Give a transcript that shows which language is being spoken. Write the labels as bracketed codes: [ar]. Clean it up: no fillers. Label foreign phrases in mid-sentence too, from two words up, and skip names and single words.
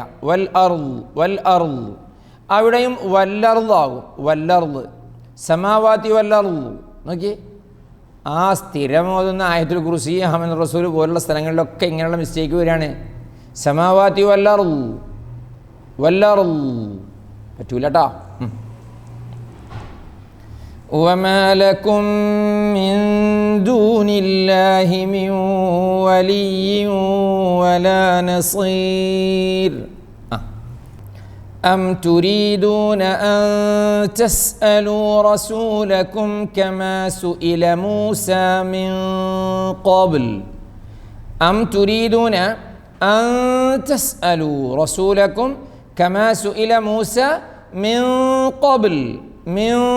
[ar] والأرض والأرض. [ml] അവിടെയും വല്ലർദാകും. [ar] والأرض السماوات والأرض. [ml] നോക്കിയേ, ആ സ്ഥിരം ഓതുന്ന ആയത്തുൽ കുർസി ഹമൻ റസൂൽ പോലുള്ള സ്ഥലങ്ങളിലൊക്കെ ഇങ്ങനെയുള്ള മിസ്റ്റേക്ക് വരികയാണ്. [ar] السماوات والأرض والأرض [ml] പറ്റൂല കേട്ടോ. [ar] وما لكم من دون الله من ولي ولا نصير أم تريدون أن تسألوا رسولكم كما سئل موسى من قبل أم تريدون أن تسألوا رسولكم كما سئل موسى من قبل من